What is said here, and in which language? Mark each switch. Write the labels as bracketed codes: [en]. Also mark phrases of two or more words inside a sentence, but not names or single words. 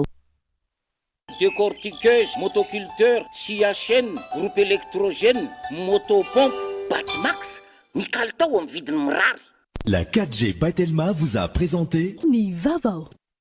[fr] Décortiqueuse, motoculteur, scia chaîne, groupe électrogène, motopompe, Batimax, [mg] ny kalitao amin'ny vidiny mirary. [fr] La 4G Batelma vous a présenté [mg] ny vaovao.